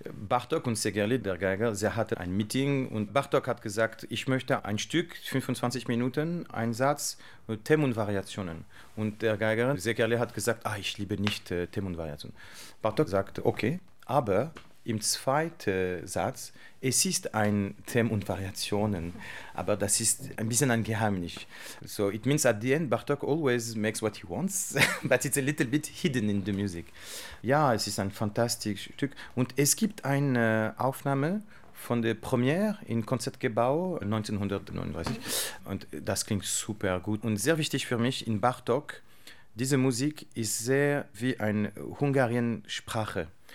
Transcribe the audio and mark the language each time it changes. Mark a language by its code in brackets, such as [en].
[de] Bartók und Segerli, der Geiger, sie hatten ein Meeting und Bartók hat gesagt, ich möchte ein Stück, 25 Minuten, ein Satz, Themen und Variationen. Und der Geiger, Segerli, hat gesagt, ich liebe nicht Themen und Variationen. Bartók sagt, okay, aber im zweiten Satz, es ist ein Thema und Variationen, aber das ist ein bisschen ein Geheimnis. [en] So it means at the end, Bartok always makes what he wants, but it's a little bit hidden in the music. [de] Ja, es ist ein fantastisches Stück und es gibt eine Aufnahme von der Premiere im Konzertgebäu 1939 und das klingt super gut und sehr wichtig für mich in Bartok. Diese Musik ist sehr wie eine Hungariensprache.